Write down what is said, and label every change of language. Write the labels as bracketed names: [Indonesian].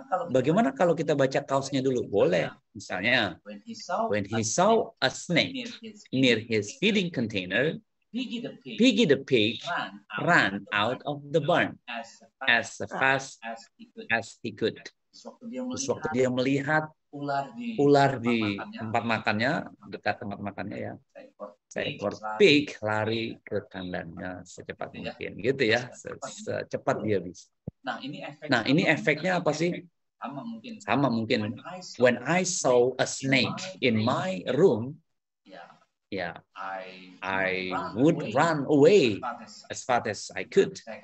[Indonesian] Bagaimana kalau kita baca kaosnya dulu? Boleh. [English] Misalnya, when he saw a snake near his feeding container, Piggy the pig ran out of the barn as fast as he could. [Indonesian] Terus waktu dia melihat ular di tempat makannya, dekat tempat makannya ya, seekor pig lari ke kandangnya secepat mungkin, gitu ya, secepat dia bisa. Nah, ini efeknya apa sih? Sama mungkin. [English] When I saw a snake in my room, yeah, I would run away as fast as I could.